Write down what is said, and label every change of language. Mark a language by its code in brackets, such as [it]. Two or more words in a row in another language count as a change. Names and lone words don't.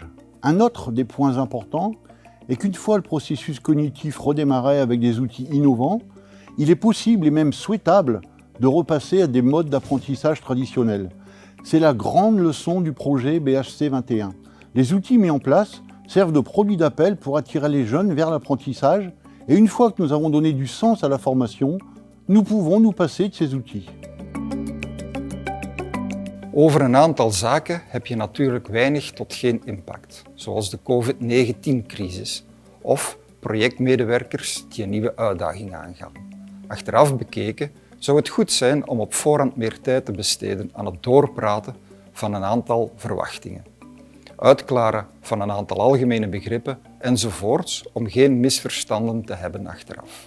[fr] Un autre des points importants est qu'une fois le processus cognitif redémarré avec des outils innovants, il est possible et même souhaitable de repasser à des modes d'apprentissage traditionnels. C'est la grande leçon du projet BHC 21. Les outils mis en place servent de produits d'appel pour attirer les jeunes vers l'apprentissage et une fois que nous avons donné du sens à la formation, nous pouvons nous passer de ces outils. [nl] Over een aantal zaken heb je natuurlijk weinig tot geen impact, zoals de COVID-19-crisis of projectmedewerkers die een nieuwe uitdaging aangaan. Achteraf bekeken zou het goed zijn om op voorhand meer tijd te besteden aan het doorpraten van een aantal verwachtingen, uitklaren van een aantal algemene begrippen enzovoorts om geen misverstanden te hebben achteraf.